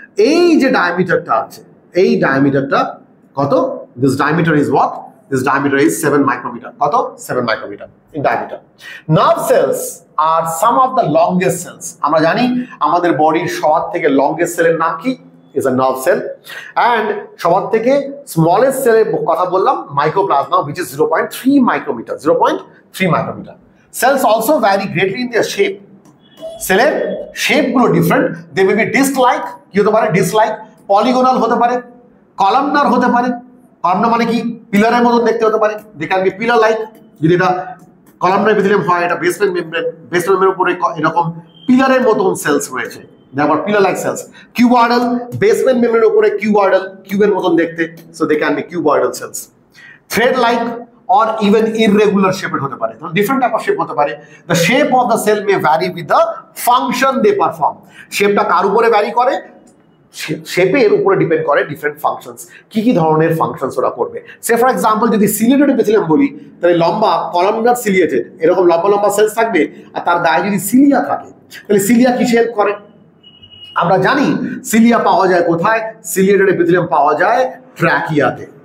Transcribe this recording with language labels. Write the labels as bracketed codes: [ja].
[bn] এই যে ডায়ামিটারটা আছে, এই ডায়ামিটারটা কত? [en] This diameter is what? This diameter is 7 micrometer. কত? 7 micrometer in diameter. Nerve cells are some of the longest cells. [bn] আমরা জানি আমাদের বডির সবার থেকে longest সেলের নাম কি? [en] Is a nerve cell. And সবার থেকে smallest [bn] সেলের কথা বললাম [en] mycoplasma, which is 0.3 micrometer. 0.3 micrometer. Cells also vary greatly in their shape. [bn] সেলের শেপ গুলো different. [en] they may be disc like, [bn] কি হতে পারে? Disk like. পলিগোনাল হতে পারে, কলামনার হতে পারে। কলামনার মানে কি? পিলারের মতন দেখতে হতে পারে। [en] They can be pillar like. [bn] যদি এটা কলামনার এপিথেলিয়াম হয়, এটা বেসমেন্ট মেমব্রেনের উপরে এরকম পিলারের মতন সেলস রয়েছে, আবার pillar like sales. Cuboidal, basement মেমব্রেনের উপরে কিউবয়েডাল, কিউবের মতন দেখতে, [en] So they can be cuboidal cells. [bn] Thread like [en] or even irregular shaped [bn] হতে পারে। তো ডিফারেন্ট টাইপ অফ শেপ হতে পারে। [en] The shape of the cell may vary with the function they perform. [bn] শেপটা কার উপরে ভ্যারি করে? শেপের উপরে ডিপেন্ড করে ডিফারেন্ট ফাংশনস। কি কি ধরনের ফাংশনস ওরা করবে? [en] say for example [bn] যদি সিলিয়েটেড এপিথেলিয়াম বলি, তাহলে লম্বা কলামনার সিলিয়েটেড এরকম লম্বা লম্বা সেলস থাকবে, আর তার গায়ে যদি সিলিয়া থাকে, তাহলে সিলিয়া কিসে হেল্প করে? আমরা জানি সিলিয়া পাওয়া যায় কোথায়? সিলিয়েটেড এপিথেলিয়াম পাওয়া যায় ট্র্যাকিয়াতে।